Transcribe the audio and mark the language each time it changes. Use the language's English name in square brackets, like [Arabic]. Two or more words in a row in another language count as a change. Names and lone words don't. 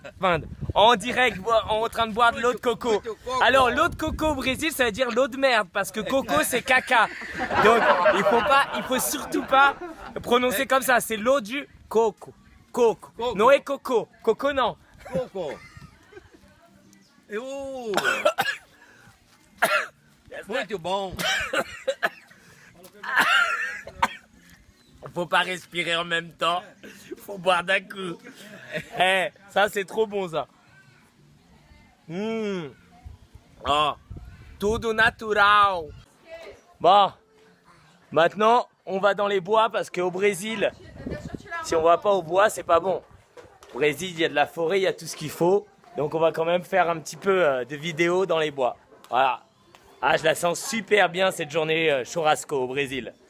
[French] En direct, on est en train de boire de l'eau de coco. Alors l'eau de coco au Brésil, ça veut dire l'eau de merde parce que coco c'est caca. Donc il faut surtout pas prononcer comme ça. C'est l'eau du coco. Coco. Non et coco. Coco non. Coco. Oh. [Portuguese] Muito bom. [French] Faut pas respirer en même temps. Faut boire d'un coup. Eh, ça c'est trop bon ça. [Portuguese] Oh, tudo natural. [French] Bon, maintenant on va dans les bois parce qu'au Brésil, si on va pas au bois, c'est pas bon. Au Brésil, il y a de la forêt, il y a tout ce qu'il faut. Donc on va quand même faire un petit peu de vidéos dans les bois. Voilà. Ah, je la sens super bien cette journée churrasco au Brésil.